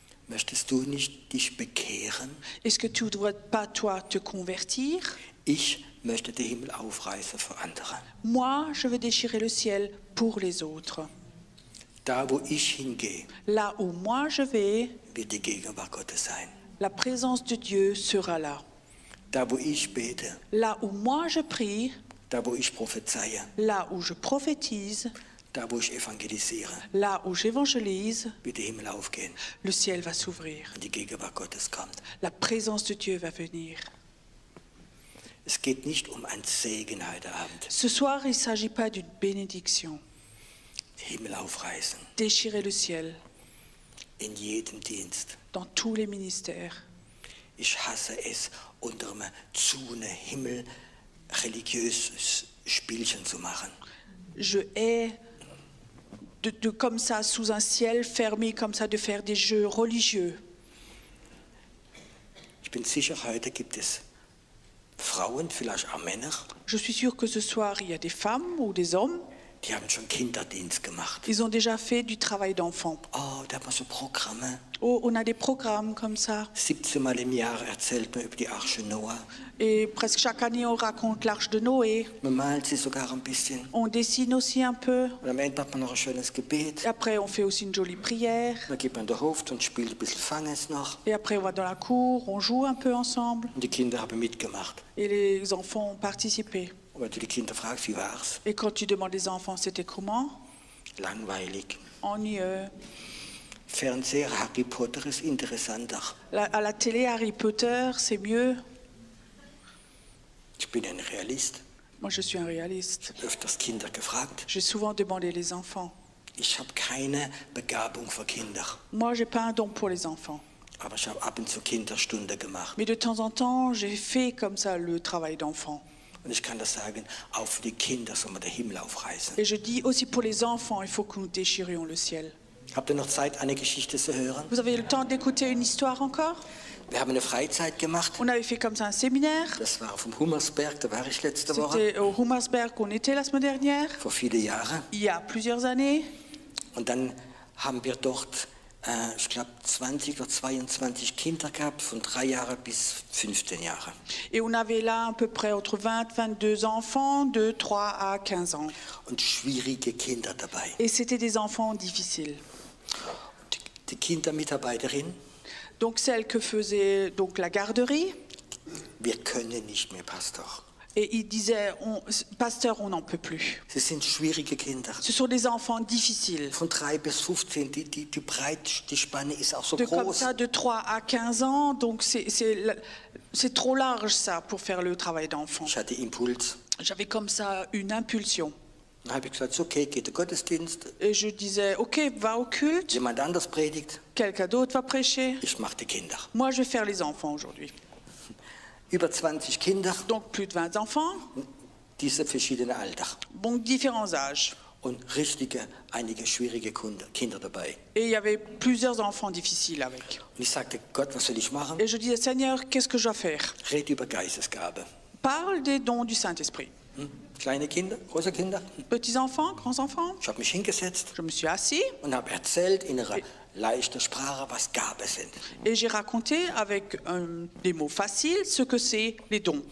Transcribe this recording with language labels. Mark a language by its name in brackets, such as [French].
[German] Möchtest du nicht dich bekehren? [French] Est-ce que tu ne voudrais pas, toi, te convertir? [German] Ich möchte den Himmel aufreißen für andere. [French] Moi, je veux déchirer le ciel pour les autres. [German] Da, wo ich hingehe, [French] Là où moi je vais, [German] wird die Gegenwart Gottes sein. [French] la présence de Dieu sera là. [German] Da, wo ich bete, [French] Là où moi je prie, [German] da, wo ich prophezeie, [French] là où je prophétise, [German] da, wo ich evangelisiere, [French] là où j'évangélise, [German] wird der Himmel aufgehen [French] le ciel va s'ouvrir. [German] und die Gegenwart Gottes kommt. [French] La présence de Dieu va venir. [German] Es geht nicht um einen Segen heute Abend. [French] Ce soir, il ne s'agit pas d'une bénédiction. [German] Den Himmel aufreißen. [French] Déchirer le ciel [German] In jedem Dienst. [French] dans tous les ministères. [German] Ich hasse es, unter einem zu einem Himmel religiöses Spielchen zu machen. [French] Je hais comme ça, sous un ciel fermé, comme ça, de faire des jeux religieux. [German] Ich bin sicher, heute gibt es Frauen, vielleicht auch Männer, [French] Je suis sûre que ce soir, il y a des femmes ou des hommes, [German] die haben schon Kinderdienst gemacht. [French] ils ont déjà fait du travail d'enfant. [German] Oh, da hat man so Programme. [French] Oh, on a des programmes comme ça. [German] 17 Mal im Jahr erzählt man über die Arche Noah. [French] Et presque chaque année, on raconte l'arche de Noé. [German] Man malt sie sogar ein bisschen. [French] On dessine aussi un peu. [German] Und am Ende hat man noch ein schönes Gebet. [French] Et après, on fait aussi une jolie prière. [German] Dann geht man in den Hof und spielt ein bisschen Fanges noch. [French] Et après, on va dans la cour, on joue un peu ensemble. [German] Und die Kinder haben mitgemacht. [French] Et les enfants ont participé. [German] Und wenn du die Kinder fragst, wie war's? [French] Et quand tu demandes les enfants, c'était comment? [German] Langweilig. [French] Ennuyeux. [German] Fernseher, Harry Potter ist interessanter. [French] À la télé, Harry Potter, c'est mieux. [German] Ich bin ein Realist. [French] Moi, je suis un réaliste. [German] Ich habe öfters Kinder gefragt. [French] J'ai souvent demandé les enfants. [German] Ich habe keine Begabung für Kinder. [French] Moi, j'ai pas un don pour les enfants. [German] Aber ich habe ab und zu Kinderstunde gemacht. [French] Mais de temps en temps, j'ai fait comme ça le travail d'enfant. [German] Und ich kann das sagen, auch für die Kinder soll man den Himmel aufreißen. [French] Et je dis aussi pour les enfants, il faut que nous déchirions le ciel. [German] Habt ihr noch Zeit, eine Geschichte zu hören? [French] Vous avez le temps d'écouter une histoire encore? [German] Wir haben eine Freizeit gemacht. [French] On avait fait comme ça un séminaire. [German] Das war auf dem Hummersberg, da war ich letzte Woche. [French] C'était au Hummersberg où on était la semaine dernière, [German] Vor viele Jahren. [French] il y a plusieurs années. [German] Und dann haben wir dort, ich glaube, 20 oder 22 Kinder gehabt, von 3 Jahren bis 15 Jahre. [French] Et on avait là à peu près entre 20 et 22 enfants de 3 à 15 ans. [German] Und schwierige Kinder dabei. [French] Et c'était des enfants difficiles. [German] Die Kindermitarbeiterin, [French] Donc celle que faisait donc la garderie, [German] wir können nicht mehr, Pastor. [French] et il disait, pasteur, on n'en peut plus. [German] Sie sind schwierige Kinder. [French] Ce sont des enfants difficiles. [German] Von 3 bis 15, die Breite, die Spanne ist auch so [French] Comme [German] groß. [French] ça, de 3 à 15 ans, donc c'est trop large ça pour faire le travail d'enfant. [German] Ich hatte Impuls. [French] J'avais comme ça une impulsion. [German] Dann habe ich gesagt, ist okay, geht der Gottesdienst. [French] Et je disais, ok, va au culte, [German] Jemand anders predigt. [French] quelqu'un d'autre va prêcher. [German] Ich mache die Kinder. [French] Moi, je vais faire les enfants aujourd'hui. [German] Über 20 Kinder, [French] Donc plus de 20 enfants, [German] diese verschiedene Alter. [French] donc différents âges. [German] und einige schwierige Kinder dabei. [French] Et il y avait plusieurs enfants difficiles avec. [German] Und ich sagte, Gott, was soll ich machen? [French] Et je disais, Seigneur, qu'est-ce que je dois faire? [German] Red über Geistesgabe. [French] Parle des dons du Saint-Esprit. [German] Kleine Kinder, große Kinder. [French] Petits enfants, grands enfants. [German] Ich habe mich hingesetzt [French] Je me suis assis [German] und habe erzählt in einer leichten Sprache, was Gaben sind. [French] et j'ai raconté avec des mots faciles ce que c'est les dons.